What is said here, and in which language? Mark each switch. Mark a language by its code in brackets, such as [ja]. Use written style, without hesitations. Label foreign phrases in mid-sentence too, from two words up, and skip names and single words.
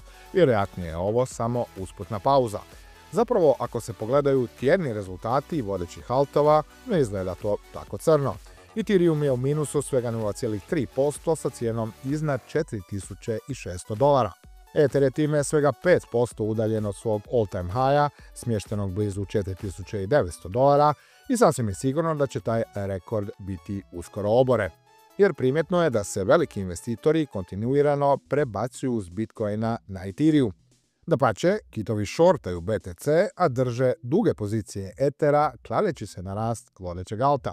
[hr] Vjerojatnije je ovo samo usputna pauza. Zapravo, ako se pogledaju tjedni rezultati vodećih altova, ne izgleda to tako crno. Ethereum je u minusu svega 0,3% sa cijenom iznad $4.600. Ether je time svega 5% udaljen od svog [en] all-time high- [hr] a, smještenog blizu $4.900, i sasvim je sigurno da će taj rekord biti uskoro obore. Jer primjetno je da se veliki investitori kontinuirano prebacuju s Bitcoina na Ethereum. Dapače, kitovi šortaju BTC, a drže duge pozicije Ethera, kladeći se na rast vodećeg alta.